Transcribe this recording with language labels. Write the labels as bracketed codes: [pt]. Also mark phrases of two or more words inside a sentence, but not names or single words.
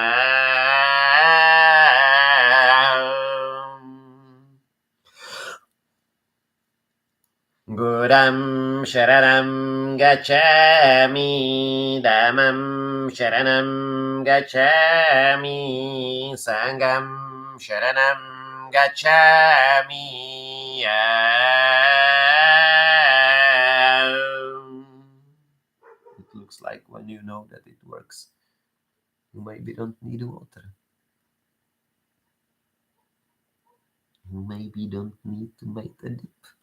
[pi] Buddham sharanam gacchami, dhammam sharanam gacchami, sangham sharanam gacchami. [en] It looks like when you know that it works, you maybe don't need water. You maybe don't need to make a dip.